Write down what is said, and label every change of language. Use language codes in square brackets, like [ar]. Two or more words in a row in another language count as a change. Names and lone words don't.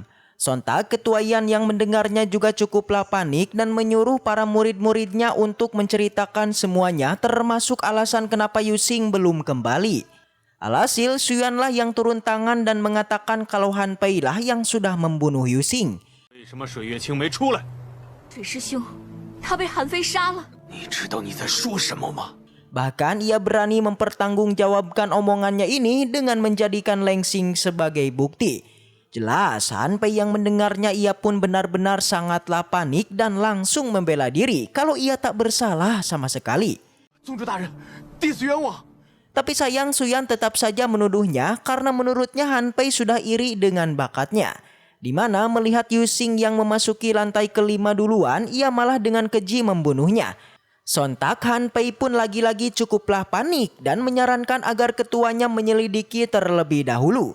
[id] Sontak Ketua Yan yang mendengarnya juga cukuplah panik dan menyuruh para murid-muridnya untuk menceritakan semuanya, termasuk alasan kenapa Yusing belum kembali. Alhasil Xuyan lah yang turun tangan dan mengatakan kalau Han Pei lah yang sudah membunuh Yusing. [zh] 为什么水月清没出来？水师兄，他被韩非杀了。你知道你在说什么吗？ [id] Bahkan ia berani mempertanggungjawabkan omongannya ini dengan menjadikan Lengsing sebagai bukti. Jelas Han Pei yang mendengarnya ia pun benar-benar sangatlah panik dan langsung membela diri kalau ia tak bersalah sama sekali. [zh] 宗主大人，弟子冤枉。 [id] Tapi sayang Xuyan tetap saja menuduhnya karena menurutnya Han Pei sudah iri dengan bakatnya. Di mana melihat Yusing yang memasuki lantai kelima duluan, ia malah dengan keji membunuhnya. Sontak Han Pei pun lagi-lagi cukuplah panik dan menyarankan agar ketuanya menyelidiki terlebih dahulu.